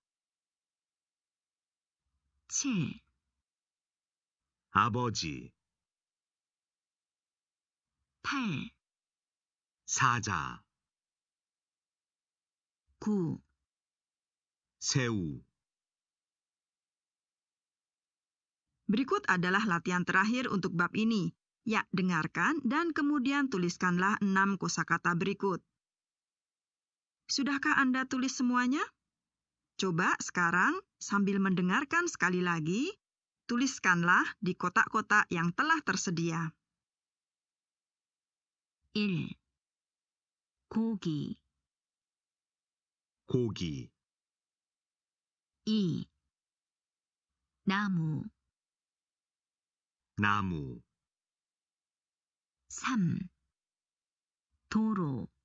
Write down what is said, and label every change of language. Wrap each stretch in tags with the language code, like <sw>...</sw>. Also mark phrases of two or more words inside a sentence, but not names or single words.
<ko>7, 아버지, 8, 사자, 9, 새우.</ko> <id>Berikut adalah latihan terakhir untuk bab ini. Ya, dengarkan dan kemudian tuliskanlah 6 kosakata berikut. Sudahkah Anda tulis semuanya? Coba sekarang sambil mendengarkan sekali lagi, tuliskanlah di kotak-kotak yang telah tersedia. 1,</id> <ko>고기, 고기, 2, 나무, 나무, 3, 도로,</ko>